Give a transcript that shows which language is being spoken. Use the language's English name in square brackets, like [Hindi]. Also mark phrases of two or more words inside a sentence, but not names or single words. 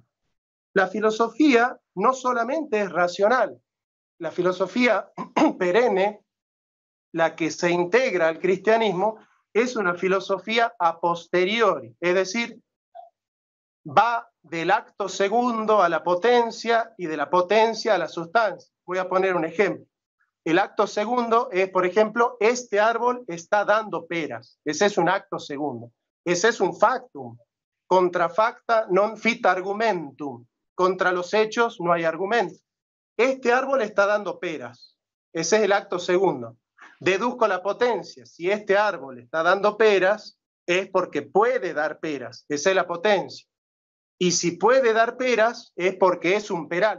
[Spanish] La filosofía no solamente es racional, la filosofía perenne, la que se integra al cristianismo, es una filosofía [Latin] a posteriori, [Spanish] es decir, va del acto segundo a la potencia y de la potencia a la sustancia. Voy a poner un ejemplo. El acto segundo es, por ejemplo, este árbol está dando peras. Ese es un acto segundo. Ese es un factum. [Latin] Contra facta non fit argumentum. [Spanish] Contra los hechos no hay argumento. Este árbol está dando peras. Ese es el acto segundo. Deduzco la potencia. Si este árbol está dando peras, es porque puede dar peras. Esa es la potencia. Y si puede dar peras, es porque es un peral.